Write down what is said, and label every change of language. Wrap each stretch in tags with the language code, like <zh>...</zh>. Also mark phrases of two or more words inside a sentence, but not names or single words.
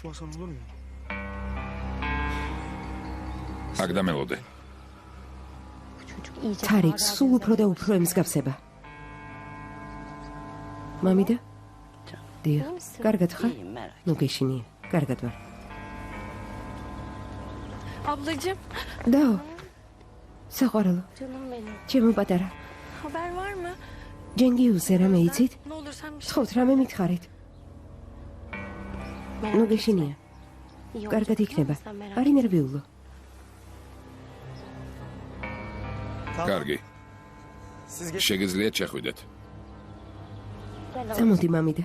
<ka>აქ დამელოდე. თარიქს სულ უფრო და უფრო ემსგავსება. მამიდა? დიახ, კარგად ხარ? ნუ გეშინია, კარგად ვარ.</ka> <tr>Ablacığım.</tr> <ka>Dao. საყვარელო.</ka> <tr>Canım benim.</tr> <ka>ჩემო პატარა.</ka> <tr>Haber var mı?</tr> <ka>ჯენგიუსზე რამე იცით?</ka> <tr>Ne olur sen bir şey.</tr> <ka>თხოვთ რამე მითხარით. ნუ გეშინია. კარგად იქნება. არ ინერვიულო. კარგი. შეგიძლიათ შეხვიდეთ. წამოდი მამიდა.</ka>